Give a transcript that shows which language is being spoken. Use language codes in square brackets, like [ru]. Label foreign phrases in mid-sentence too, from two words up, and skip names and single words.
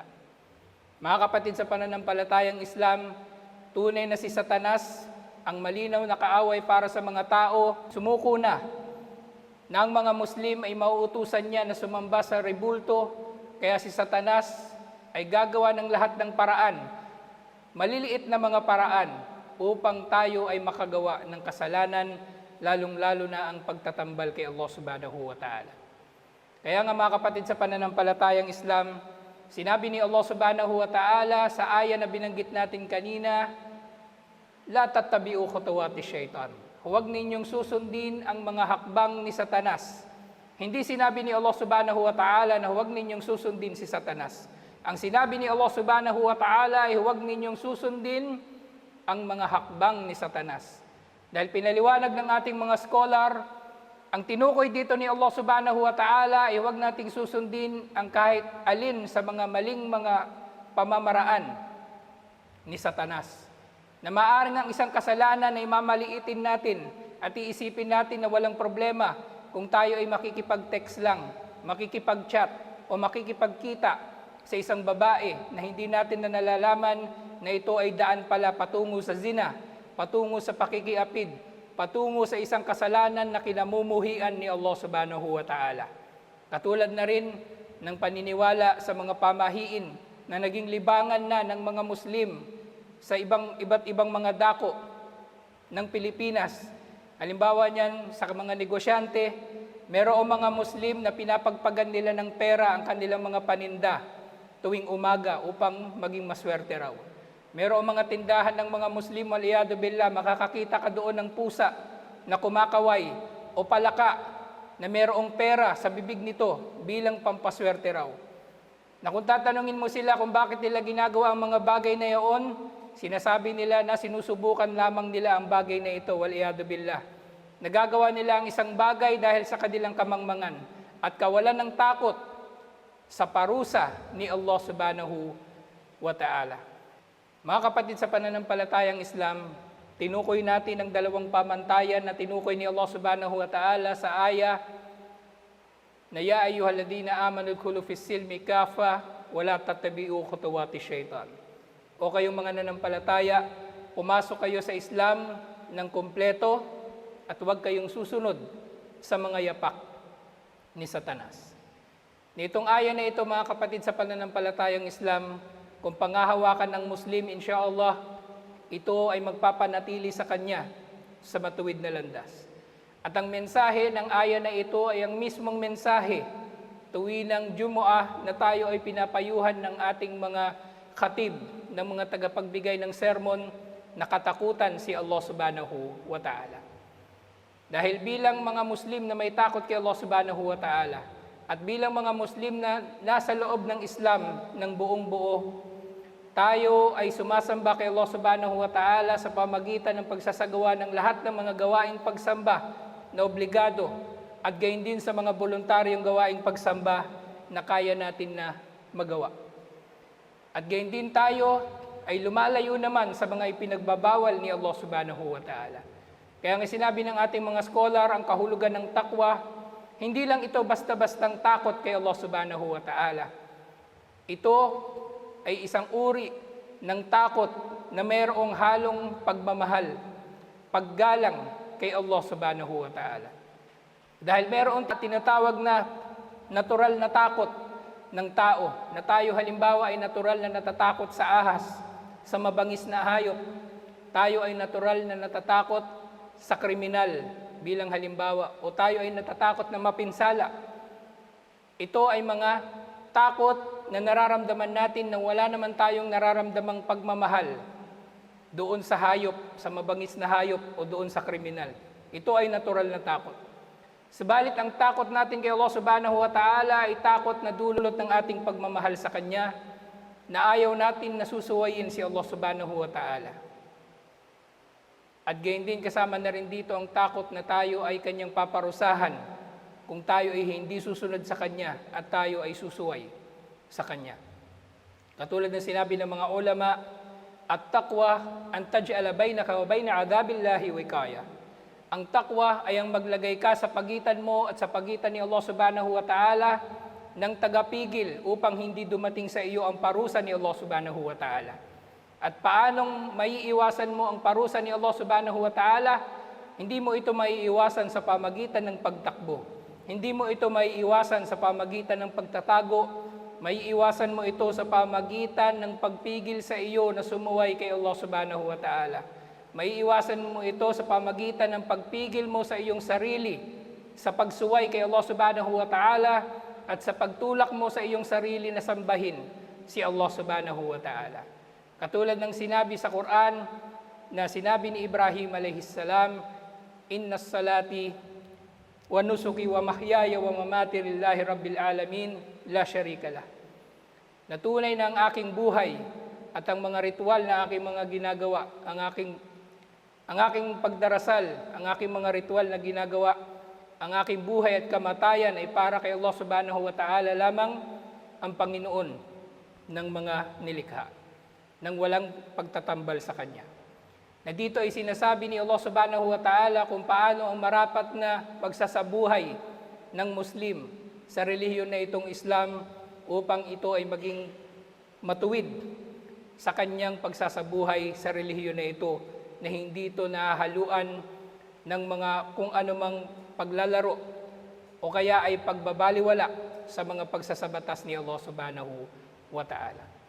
[tl] Mga kapatid sa pananampalatayang Islam, tunay na si Satanas, ang malinaw na kaaway para sa mga tao, sumuko na ang mga Muslim ay mauutusan niya na sumamba sa rebulto, kaya si Satanas ay gagawa ng lahat ng paraan, maliliit na mga paraan, upang tayo ay makagawa ng kasalanan, lalong-lalo na ang pagtatambal kay [ar] الله سبحانه وتعالى. [tl] Kaya nga mga kapatid sa pananampalatayang Islam, sinabi ni [ar] الله سبحانه وتعالى [tl] sa aya na binanggit natin kanina, [ar] لا تتبعوا خطوات الشيطان. [tl] Huwag ninyong susundin ang mga hakbang ni Satanas. Hindi sinabi ni [ar] الله سبحانه وتعالى [tl] na huwag ninyong susundin si Satanas. Ang sinabi ni [ar] الله سبحانه وتعالى [tl] ay huwag ninyong susundin ang mga hakbang ni Satanas. Dahil pinaliwanag ng ating mga scholar, ang tinukoy dito ni [ar] الله سبحانه وتعالى [tl] ay huwag nating susundin ang kahit alin sa mga maling mga pamamaraan ni Satanas. Na maaaring ang isang kasalanan ay mamaliitin natin at iisipin natin na walang problema kung tayo ay makikipag-text lang, makikipag-chat o makikipagkita sa isang babae na hindi natin na nalalaman na ito ay daan pala patungo sa zina, patungo sa pakikiapid, patungo sa isang kasalanan na kinamumuhian ni [ar] الله سبحانه وتعالى. [tl] Katulad na rin ng paniniwala sa mga pamahiin na naging libangan na ng mga Muslim sa iba't ibang mga dako ng Pilipinas. Halimbawa niyan sa mga negosyante, mayroong mga Muslim na pinapagpagan nila ng pera ang kanilang mga paninda tuwing umaga upang maging maswerte raw. Mayroong mga tindahan ng mga Muslim, [ar] والعياذ بالله, [tl] makakakita ka doon ng pusa na kumakaway o palaka na mayroong pera sa bibig nito bilang pampaswerte raw. Na kung tatanungin mo sila kung bakit nila ginagawa ang mga bagay na iyon, sinasabi nila na sinusubukan lamang nila ang bagay na ito, [ar] والعياذ بالله. [tl] Nagagawa nila ang isang bagay dahil sa kanilang kamangmangan at kawalan ng takot sa parusa ni [ar] الله سبحانه وتعالى. [tl] Mga kapatid sa pananampalatayang Islam, tinukoy natin ang dalawang pamantayan na tinukoy ni [ar] الله سبحانه وتعالى [tl] sa aya na [ar] يا أيها الذين آمنوا ادخلوا في السلم كافة ولا تتبعوا خطوات الشيطان. [tl] O kayong mga nanampalataya, pumasok kayo sa Islam ng kumpleto at huwag kayong susunod sa mga yapak ni Satanas. Nitong aya na ito, mga kapatid sa pananampalatayang Islam, kung pangahawakan ng Muslim, insyaallah, ito ay magpapanatili sa kanya sa matuwid na landas. At ang mensahe ng aya na ito ay ang mismong mensahe tuwinang Jumu'ah na tayo ay pinapayuhan ng ating mga khatib, ng mga tagapagbigay ng sermon na katakutan si [ar] الله سبحانه وتعالى. [tl] Dahil bilang mga Muslim na may takot kay [ar] الله سبحانه وتعالى [tl] at bilang mga Muslim na nasa loob ng Islam ng buong buo, tayo ay sumasamba kay [ar] الله سبحانه وتعالى [tl] sa pamagitan ng pagsasagawa ng lahat ng mga gawaing pagsamba na obligado at gayon din sa mga voluntaryong gawaing pagsamba na kaya natin na magawa. At gayon din tayo ay lumalayo naman sa mga ipinagbabawal ni [ar] الله سبحانه وتعالى. [tl] Kaya nga sinabi ng ating mga scholar, ang kahulugan ng takwa, hindi lang ito basta-bastang takot kay [ar] الله سبحانه وتعالى. [tl] Ito ay isang uri ng takot na mayroong halong pagmamahal, paggalang kay [ar] الله سبحانه وتعالى. [tl] Dahil mayroong tinatawag na natural na takot ng tao, na tayo halimbawa ay natural na natatakot sa ahas, sa mabangis na hayop. Tayo ay natural na natatakot sa kriminal bilang halimbawa, o tayo ay natatakot na mapinsala. Ito ay mga takot na nararamdaman natin na wala naman tayong nararamdamang pagmamahal doon sa hayop, sa mabangis na hayop o doon sa kriminal. Ito ay natural na takot. Subalit ang takot natin kay [ar] الله سبحانه وتعالى [tl] ay takot na dulot ng ating pagmamahal sa Kanya, na ayaw natin nasusuwayin si [ar] الله سبحانه وتعالى. [tl] At gayon din kasama na rin dito ang takot na tayo ay Kanyang paparusahan kung tayo ay hindi susunod sa Kanya at tayo ay susuway sa Kanya. Katulad ng sinabi ng mga ulama, [ar] التقوى أن تجعل بينك وبين عذاب الله وقاية. [tl] Ang takwa ay ang maglagay ka sa pagitan mo at sa pagitan ni [ar] الله سبحانه وتعالى [tl] ng tagapigil upang hindi dumating sa iyo ang parusa ni [ar] الله سبحانه وتعالى. [tl] At paanong maiiwasan mo ang parusa ni [ar] الله سبحانه وتعالى? [tl] Hindi mo ito maiiwasan sa pamagitan ng pagtakbo. Hindi mo ito maiiwasan sa pamagitan ng pagtatago. Maiiwasan mo ito sa pamagitan ng pagpigil sa iyo na sumuway kay [ar] الله سبحانه وتعالى. [tl] Maiiwasan mo ito sa pamagitan ng pagpigil mo sa iyong sarili, sa pagsuway kay [ar] الله سبحانه وتعالى, [tl] at sa pagtulak mo sa iyong sarili na sambahin si [ar] الله سبحانه وتعالى. [tl] Katulad ng sinabi sa Quran, na sinabi ni Ibrahim alayhissalam, [ar] إن صلاتي ونسكي ومحياي ومماتي لله رب العالمين لا شريك له. [tl] Natunay na ang aking buhay at ang mga ritual na aking mga ginagawa, ang aking pagdarasal, ang aking mga ritual na ginagawa, ang aking buhay at kamatayan ay para kay [ar] الله سبحانه وتعالى [tl] lamang, ang Panginoon ng mga nilikha, nang walang pagtatambal sa Kanya. Na dito ay sinasabi ni [ar] الله سبحانه وتعالى [tl] kung paano ang marapat na pagsasabuhay ng Muslim sa relihiyon na itong Islam upang ito ay maging matuwid sa kanyang pagsasabuhay sa relihiyon na ito, na hindi ito nahahaluan ng mga kung anumang paglalaro o kaya ay pagbabaliwala sa mga pagsasabatas ni Allah subhanahu wa ta'ala.